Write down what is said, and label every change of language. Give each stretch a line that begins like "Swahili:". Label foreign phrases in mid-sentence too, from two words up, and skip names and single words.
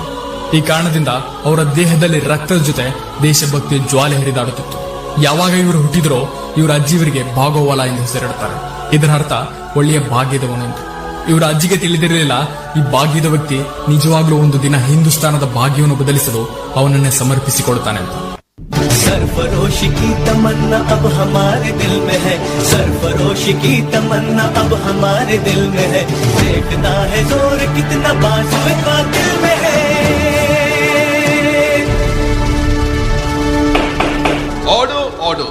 Kannada: ಈ ಕಾರಣದಿಂದ ಅವರ ದೇಹದಲ್ಲಿ ರಕ್ತದ ಜೊತೆ ದೇಶಭಕ್ತಿಯ ಜ್ವಾಲೆ ಹರಿದಾಡುತ್ತಿತ್ತು. ಯಾವಾಗ ಇವರು ಹುಟ್ಟಿದ್ರೋ ಇವರ ಅಜ್ಜಿಯವರಿಗೆ ಭಾಗೋವಾಲ ಎಂದು ಹೆಸರಿಡುತ್ತಾರೆ. ಇದರ ಅರ್ಥ ಒಳ್ಳೆಯ ಭಾಗ್ಯದವನು ಎಂದು. ಇವರ ಅಜ್ಜಿಗೆ ತಿಳಿದಿರಲಿಲ್ಲ ಈ ಭಾಗ್ಯದ ವ್ಯಕ್ತಿ ನಿಜವಾಗ್ಲೂ ಒಂದು ದಿನ ಹಿಂದೂಸ್ತಾನದ ಭಾಗ್ಯವನ್ನು ಬದಲಿಸಲು ಅವನನ್ನೇ ಸಮರ್ಪಿಸಿಕೊಡುತ್ತಾನೆ ಅಂತ.
Hindi: सरफरोशी की तमन्ना अब हमारे दिल में है, सरफरोशी की तमन्ना अब हमारे दिल में है, देखता है जोर कितना बाजुए का दिल में है.
English: Order, order.